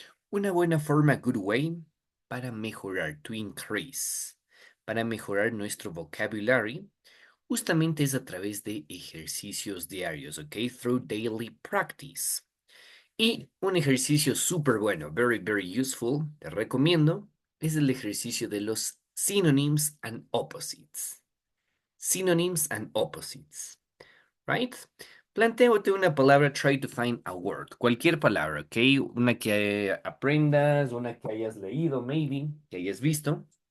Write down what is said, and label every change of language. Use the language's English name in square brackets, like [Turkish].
[Spanish] Una buena forma, [English] good way, [Spanish] para mejorar, [English] to increase, [Spanish] para mejorar nuestro vocabulary, justamente es a través de ejercicios diarios, ¿ok? [English] Through daily practice. [Spanish] Y un ejercicio súper bueno, [English] very, very useful, [Spanish] te recomiendo, es el ejercicio de los [English] synonyms and opposites. Synonyms and opposites, right? [Spanish] Plantéate una palabra, [English] try to find a word. [Spanish] Cualquier palabra, ¿ok? Una que aprendas, una que hayas leído, maybe, que hayas visto.